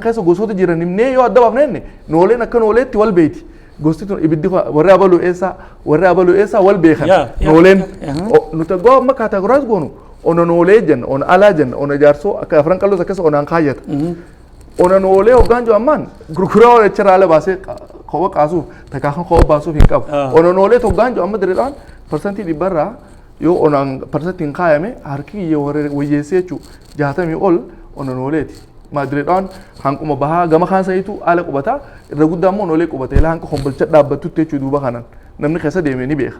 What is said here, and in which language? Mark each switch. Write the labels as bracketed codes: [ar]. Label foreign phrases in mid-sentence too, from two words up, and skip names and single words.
[om] keessa gosoota jiran himnee yoo adda baafnenne nooleen akka nooleetti wal beeti gosti tun ibiddi warri abaluu eessaa wal beekan nooleen nuti goo amma kaatagoraayiz goonu ona noolee jenna ona alaa jenna ona jaarsoo akka afran qalloos akkasa onaan kaayyata ona noolee hoggaan jiru ammaan gurguraa wal echirraa ala baasee kowa qaasuuf takaakan kowa baasuuf hin qabu ona noolee hoggaan jiru amma direedhaan parsantii dhibbarraa yoo onaan parsantiin kaayame harki kiyya wayyeessee jechuu 60 ol ona nooleeti direedhaan hanquma bahaa gama kaan sa'iitu ala qubataa irra guddaa immoo noolee qubata ilaa hanqa hombolcha dhaabbattutti jechuu duuba kanan namni keessa deemee ni beeka.